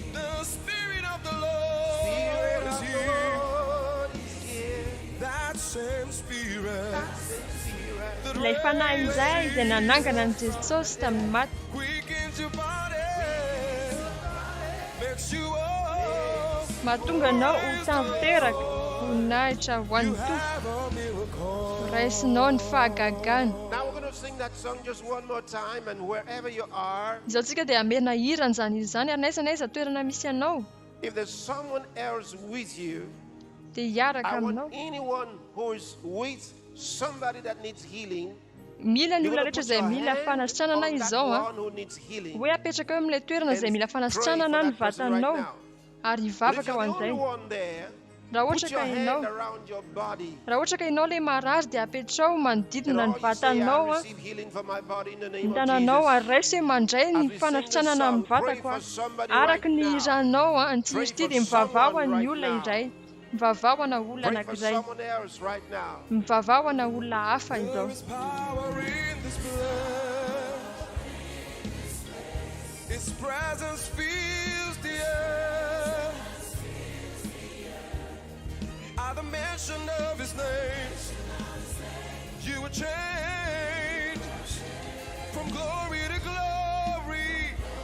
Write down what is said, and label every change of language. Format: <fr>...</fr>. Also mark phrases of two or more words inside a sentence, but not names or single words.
<mg>Ilay fanahy izay nanangana an' Jesosy tamin'ny maty. Mahatonga anao ho tanteraka voninahitra ho an'ny tompo. Raisinao ny fahagagana.</mg> <en>Now we're going to sing that song just one more time, and wherever you are,</en> <mg>Izao tsika dia hamerina hirana izany ary naiza toerana misy anao.</mg> <en>if there's someone else with you,</en> <mg>Dia hiaraka</mg> <en>I want</en> <mg>aminao.</mg> <en>anyone who is with somebody that needs healing,</en> <mg>Mila ny</mg> <en>you're</en> <mg>olona</mg> <en>going to</en> <mg>rehetra</mg> <en>put your</en> <mg>izay mila</mg> <en>hand</en> <mg>fanasitranana</mg> <en>on that</en> <mg>izao</mg> <en>one who needs healing</en> <mg>hoe apetraka eo amin'ilay toerana izay mila</mg> <en>and pray for</en> <mg>fanasitranana ny</mg> <en>that person right</en> <mg>vatanao</mg> <en>now.</en> <mg>ary</mg> <en>But if</en> <mg>hivavaka</mg> <en>you're</en> <mg>ho</mg> <en>the only</en> <mg>an'izay.</mg> <en>one there,</en> <mg>Raha</mg> <en>put</en> <mg>ohatra</mg> <en>your</en> <mg>ka</mg> <en>hand</en> <mg>ianao</mg> <en>around your body.</en> <mg>raha ohatra ka ianao ilay marary dia apetrao</mg> <en>And</en> <mg>manodidina</mg> <en>all</en> <mg>ny</mg> <en>you say,</en> <mg>vatanao</mg> <en>I receive healing for my body in the name</en> <mg>ny</mg> <en>of</en> <mg>tananao</mg> <en>Jesus.</en> <mg>ary raiso hoe mandray</mg> <en>As</en> <mg>ny</mg> <en>we sing this</en> <mg>fanasitranana</mg> <en>song,</en> <mg>amin'ny</mg> <en>pray</en> <mg>vatako</mg> <en>for a. somebody</en> <mg>Araka</mg> <en>right</en> <mg>ny</mg> <en>now.</en> <mg>iranao ny</mg> <en>Pray</en> <mg>tsirity</mg> <en>for</en> <mg>dia mivavahana</mg> <en>someone</en> <mg>ny</mg> <en>right</en> <mg>olona</mg> <en>now.</en> <mg>iray. Mivavahana olona</mg> <en>Pray for</en> <mg>anankiray.</mg> <en>someone else right now.</en> <mg>Mivavahana olona hafa izao.</mg> <en>There is power in this blood. Its presence fills the air. At the mention of His name, you were changed from glory to glory.</en>